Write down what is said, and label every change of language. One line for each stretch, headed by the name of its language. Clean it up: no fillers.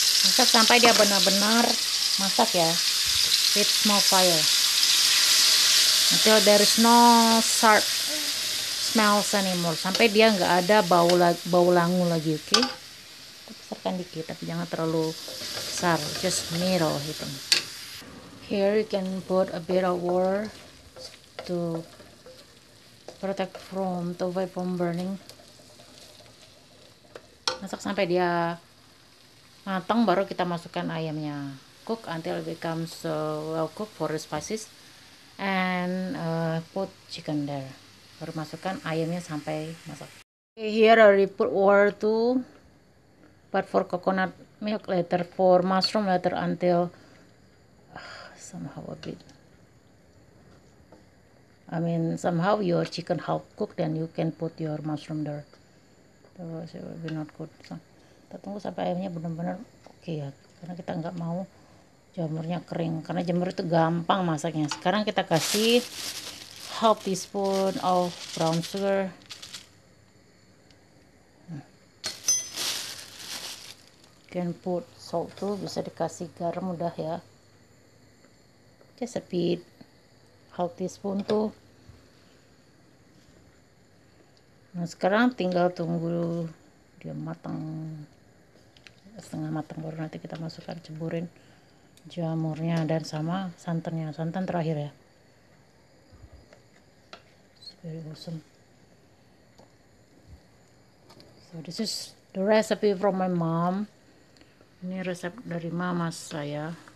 Indonesian: Masak sampai dia benar-benar masak ya,
English: with small fire until there is no sharp smells anymore,
Indonesian: sampai dia nggak ada bau langu lagi. Oke. Besarkan dikit tapi jangan terlalu besar,
English: just middle
Indonesian: gitu.
English: Here you can put a bit of water to protect from to avoid from burning.
Indonesian: Masak sampai dia matang baru kita masukkan ayamnya.
English: Cook until it becomes well cooked for the spices, and put chicken there.
Indonesian: Baru masukkan ayamnya sampai masak.
English: Okay, here I put water too, but for coconut milk later, for mushroom later, until somehow a bit. Somehow your chicken half cooked, then you can put your mushroom there. Otherwise it will be not good.
Indonesian: So, kita tunggu sampai ayamnya benar-benar oke ya, karena kita nggak mau jamurnya kering, karena jamur itu gampang masaknya. Sekarang kita kasih
English: half teaspoon of brown sugar. Can put salt tuh,
Indonesian: bisa dikasih garam udah ya.
English: Just a bit, half teaspoon tuh.
Indonesian: Nah sekarang tinggal tunggu dia matang, setengah matang baru nanti kita masukkan, ceburin jamurnya dan sama santannya. Santan terakhir ya.
English: It's very awesome. So this is the recipe from my mom.
Indonesian: Ini resep dari mama saya.